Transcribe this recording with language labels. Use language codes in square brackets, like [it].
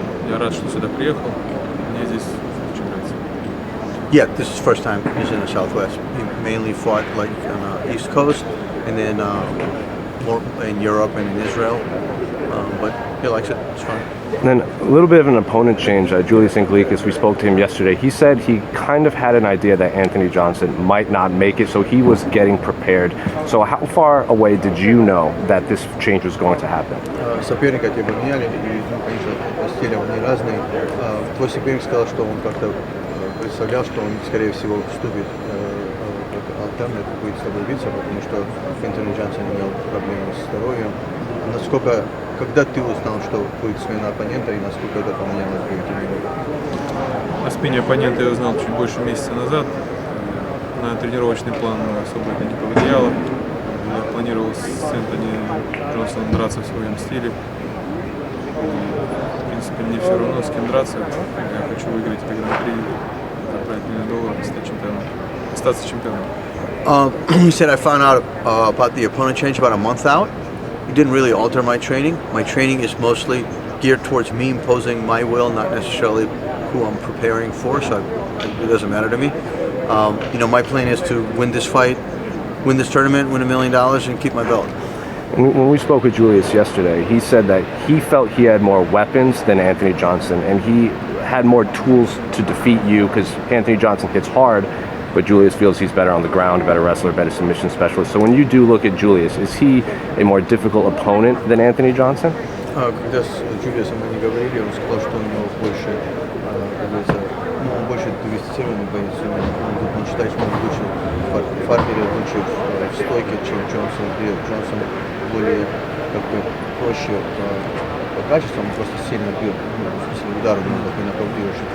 [ru] Я рад, что сюда приехал. Мне здесь очень нравится. [en] Yeah, this is first time he's in the Southwest. He mainly fought like on the East Coast, and then more in Europe and in Israel. But he likes it. It's fun. And then a little bit of an opponent change. Julius Anglickas, we spoke to him yesterday. He said he kind of had an idea that Anthony Johnson might not make it, so he was getting prepared. So how far away did you know that this change was going to happen? [ru] Соперника тебе поменяли, и, конечно, стили они разные. Твой соперник сказал, что он как-то представлял, что он, скорее всего, вступит альтернат, будет с тобой биться, потому что Энтони Джонсон имел проблемы с здоровьем. Насколько, когда ты узнал, что будет смена оппонента, и насколько это поменяло твою тренировку? О смене оппонента я узнал чуть больше месяца назад. На тренировочный план особо это не повлияло. Я планировал с Энтони Джонсоном драться в своем стиле. В принципе, мне все равно, с кем драться. Я хочу выиграть это Гран-при, забрать $1 миллион, стать чемпионом, остаться чемпионом. [en] He said I found out about the opponent change about a month out. It didn't really alter my training. My training is mostly geared towards me imposing my will, not necessarily who I'm preparing for, so it doesn't matter to me. My plan is to win this fight, win this tournament, win $1 million, and keep my belt. When we spoke with Julius yesterday, he said that he felt he had more weapons than Anthony Johnson, and he had more tools to defeat you because Anthony Johnson hits hard, but Julius feels he's better on the ground, a better wrestler, better submission specialist. So when you do look at Julius, is he a more difficult opponent than Anthony Johnson? [ru] Когда с Джулиусом мы не говорили, он сказал, что у него больше, он больше диверсифицированный боец. Он считает, что он лучше в фартере, лучше в стойке, чем Джонсон. Джонсон более проще по качеству, он просто сильно бьет, удар много по направлению.